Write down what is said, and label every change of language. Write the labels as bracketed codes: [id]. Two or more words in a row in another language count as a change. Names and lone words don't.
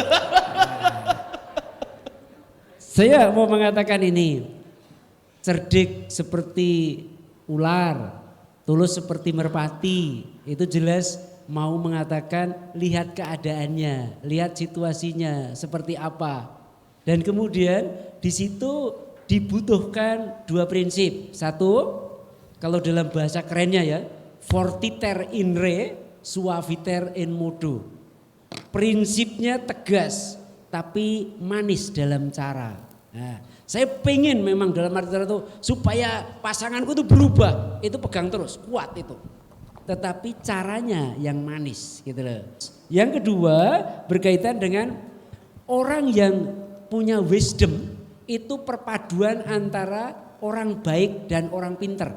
[id] Saya mau mengatakan ini, cerdik seperti ular, tulus seperti merpati, itu jelas mau mengatakan lihat keadaannya, lihat situasinya seperti apa. Dan kemudian di situ dibutuhkan dua prinsip. Satu, kalau dalam bahasa kerennya ya, [la] fortiter in re, suaviter in modo. [id] Prinsipnya tegas, tapi manis dalam cara. Nah, saya pengen memang dalam arti itu supaya pasanganku itu berubah, itu pegang terus, kuat itu. Tetapi caranya yang manis gitu loh. Yang kedua berkaitan dengan orang yang punya wisdom, itu perpaduan antara orang baik dan orang pinter.